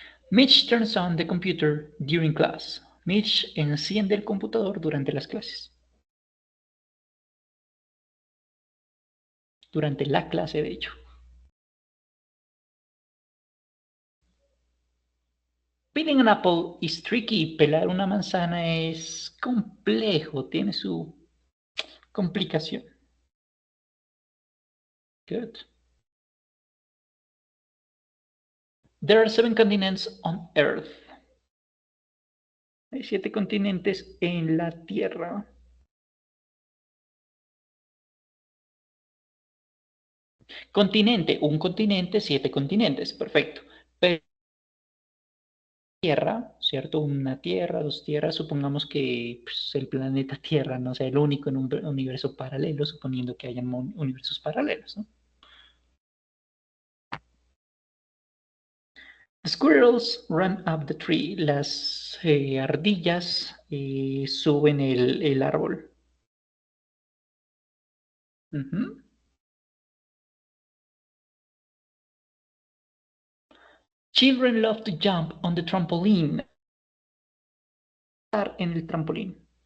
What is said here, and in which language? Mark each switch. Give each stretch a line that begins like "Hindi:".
English: Mitch turns on the computer during class.
Spanish: Mitch enciende el computador durante las clases. Durante la clase, de hecho.
English: Peeling an apple is tricky.
Spanish: Pelar una manzana es complejo, tiene su complicación.
English: Good. There are seven continents on Earth.
Spanish: Hay siete continentes en la Tierra. Continente, un continente, siete continentes. Perfecto. Pero Tierra, ¿cierto? Una Tierra, dos tierras. Supongamos que pues, el planeta Tierra no sea el único en un universo paralelo, suponiendo que hayan universos paralelos, ¿no?
English: The squirrels run up the tree.
Spanish: Las ardillas suben el árbol. Ujú.
English: Children love to jump on the trampoline.
Spanish: Estar en el trampolín.